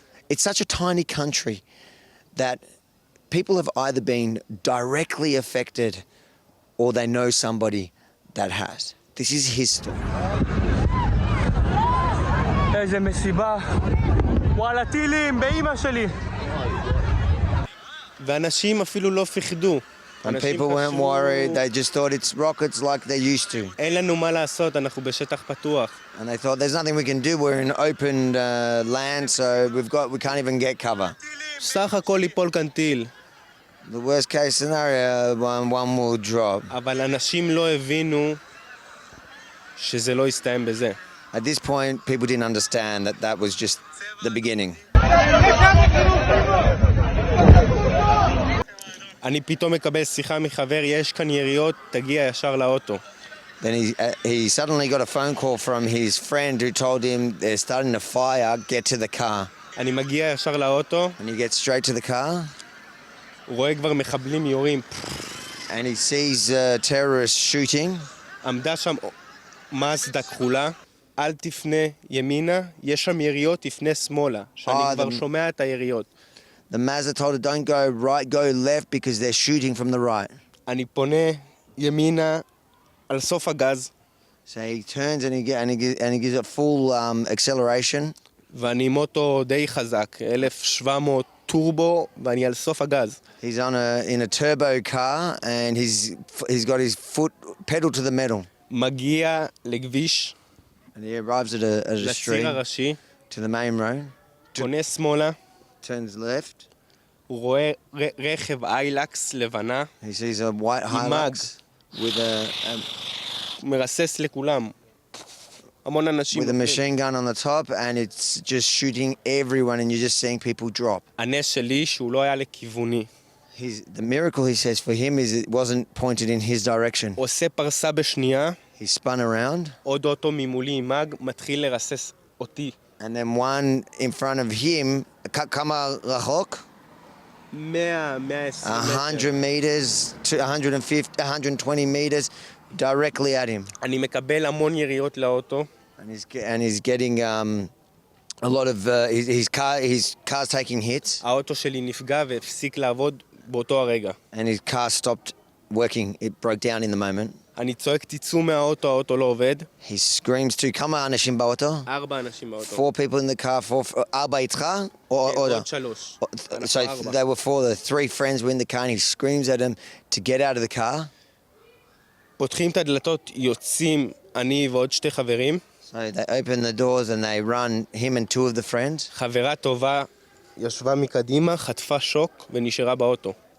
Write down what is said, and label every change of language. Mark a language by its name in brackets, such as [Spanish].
[English] It's such a tiny country that people have either been directly affected or they know somebody that has. This is his story. [Hebrew] איזה מסיבה. וואלה, טילים, באמא שלי. ואנשים אפילו לא פחדו. [English] And people weren't worried, they just thought it's rockets like they used to. [Hebrew] אין לנו מה לעשות, אנחנו בשטח פתוח. [English] And they thought there's nothing we can do, we're in open land, so we can't even get cover. [Hebrew] סך הכל ליפול כאן טיל. [English] The worst case scenario, one will drop. [Hebrew] אבל אנשים לא הבינו שזה לא יסתיים בזה. [English] At this point, people didn't understand that was just the beginning. [Hebrew] אני פתאום מקבל שיחה מחבר, יש כאן יריות, תגיע ישר לאוטו. [English] Then he suddenly got a phone call from his friend who told him they're starting a fire, get to the car. [Hebrew] אני מגיע ישר לאוטו. [English] And he gets straight to the car. [Hebrew] הוא רואה כבר מחבלים יורים. [English] And he sees terrorists shooting. [Hebrew] עמדה שם מאזדה כחולה. אל תפנה ימינה, יש שם יריות, תפנה שמאלה. שאני כבר שומע את היריות. [English] The Mazda told her, don't go right, go left because they're shooting from the right. [Hebrew] אני פונה ימינה על סוף הגז. [English] So he turns and he gives it full acceleration. [Hebrew] ואני עם אוטו די חזק, 1700 טורבו, ואני על סוף הגז. [English] He's in a turbo car and he's got his foot pedal to the metal. [Hebrew] מגיע לכביש. [English] And he arrives at a street. [Hebrew] לציר הראשי. [English] To the main road. [Hebrew] פונה שמאלה. [English] Turns left. [Hebrew] הוא רואה רכב איילקס לבנה. [English] He sees a white Hilux with [Hebrew] מרסס לכולם. המון אנשים. [English] With a machine gun on the top and it's just shooting everyone and you're just seeing people drop. [Hebrew] הנס שלי שהוא לא היה לכיווני. [English] The miracle, he says, for him is it wasn't pointed in his direction. [Hebrew] עושה פרסה בשנייה. [English] He spun around. [Hebrew] עוד אוטו ממולי עם מג מתחיל לרסס אותי. [English] And then one in front of him, [Hebrew] כמה רחוק? [English] 100 meters, 150, 120 meters, directly at him. [Hebrew] אני מקבל המון יריות לאוטו. [English] And he's getting a lot of his car's taking hits. [Hebrew] האוטו שלי נפגע והפסיק לעבוד באותו הרגע. [English] And his car stopped working. It broke down in the moment. [Hebrew] אני צועק תצאו מהאוטו, האוטו לא עובד. [English] He screams to [Hebrew] כמה אנשים באוטו? 4 אנשים באוטו. [English] 4 people in the car, 4 [Hebrew] איתך? עוד 3. [English] So they were 4, the 3 friends were in the car and he screams at them to get out of the car. [Hebrew] פותחים את הדלתות, יוצאים אני ועוד 2 חברים. [English] So they open the doors and they run, him and 2 of the friends. [Hebrew] חברה טובה ישבה מקדימה, חטפה שוק ונשארה באוטו.